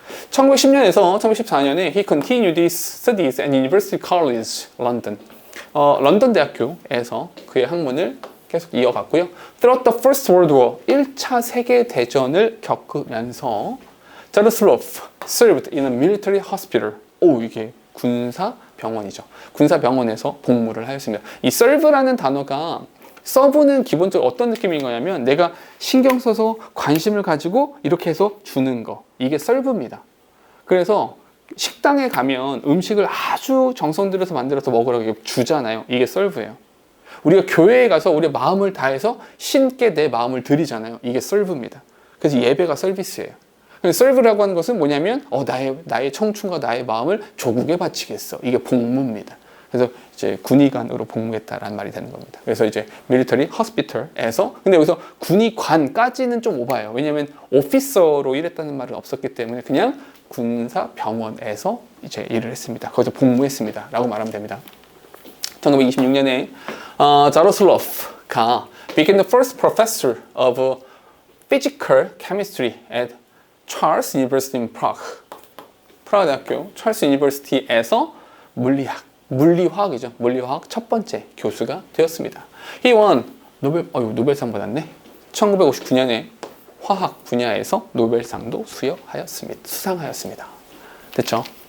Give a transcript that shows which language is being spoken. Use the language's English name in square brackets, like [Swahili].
[Korean] 1910년에서 1914년에 [English] he continued his studies at University College London. [Korean] 런던 대학교에서 그의 학문을 계속 이어갔고요. [English] Throughout the First World War, [Korean] 1차 세계 대전을 겪으면서 [English] Jaroslav served in a military hospital. [Korean] 오, 이게 군사 병원이죠. 군사 병원에서 복무를 하였습니다. 이 serve라는 단어가 서브는 기본적으로 어떤 느낌인 거냐면 내가 신경 써서 관심을 가지고 이렇게 해서 주는 거. 이게 serve입니다. 그래서 식당에 가면 음식을 아주 정성 들여서 만들어서 먹으라고 주잖아요. 이게 serve예요. 우리가 교회에 가서 우리의 마음을 다해서 신께 내 마음을 드리잖아요. 이게 serve입니다. 그래서 예배가 서비스예요. serve라고 하는 것은 뭐냐면 나의 청춘과 나의 마음을 조국에 바치겠어. 이게 복무입니다. 그래서 이제 군의관으로 복무했다라는 말이 되는 겁니다. 그래서 이제 [English] military hospital [Korean] 에서 근데 여기서 군의관까지는 좀 오바예요. 왜냐하면 오피서로 일했다는 말은 없었기 때문에 그냥 군사 병원에서 이제 일을 했습니다. 거기서 복무했습니다. 라고 말하면 됩니다. 1926년에 자로슬로프가 [English] became the first professor of physical chemistry at Charles University in Prague. [Korean] 프라하 대학교 찰스 유니버시티에서 물리화학이죠. 물리화학 첫 번째 교수가 되었습니다. [English] He won [Korean] 노벨상 받았네. 1959년에 화학 분야에서 노벨상도 수상하였습니다. 됐죠?